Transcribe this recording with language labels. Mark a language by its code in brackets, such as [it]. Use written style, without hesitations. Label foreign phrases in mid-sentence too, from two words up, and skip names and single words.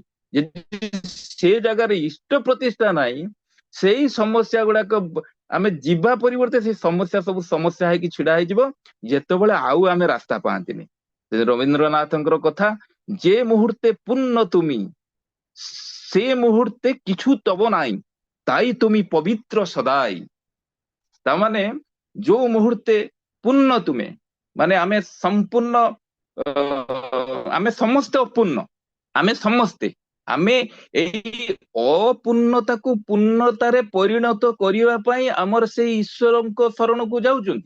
[or] ଯଦି ସେ ଜାଗାରେ ଇଷ୍ଟ ପ୍ରତିଷ୍ଠା ନାହିଁ, ସେଇ ସମସ୍ୟା ଗୁଡାକ ଆମେ ଯିବା ପରିବର୍ତ୍ତେ ସେଇ ସମସ୍ୟା ସବୁ ସମସ୍ୟା ହେଇକି ଛିଡା ହେଇଯିବ, ଯେତେବେଳେ ଆଉ ଆମେ ରାସ୍ତା ପାଆନ୍ତିନି। ରବୀନ୍ଦ୍ରନାଥଙ୍କର କଥା, [bn] যে মুহূর্তে পূর্ণ তুমি সে মুহূর্তে কিছু তব নাই, তাই তুমি পবিত্র সদাই। [or] ତାମାନେ ଯୋଉ ମୁହୂର୍ତ୍ତେ ପୂର୍ଣ୍ଣ ତୁମେ, ମାନେ ଆମେ ସମ୍ପୂର୍ଣ୍ଣ, ଆମେ ସମସ୍ତେ ଅପୂର୍ଣ୍ଣ, ଆମେ ସମସ୍ତେ, ଆମେ ଏଇ ଅପୂର୍ଣ୍ଣତାକୁ ପୂର୍ଣ୍ଣତାରେ ପରିଣତ କରିବା ପାଇଁ ଆମର ସେଇ ଈଶ୍ୱରଙ୍କ ଶରଣକୁ ଯାଉଛନ୍ତି।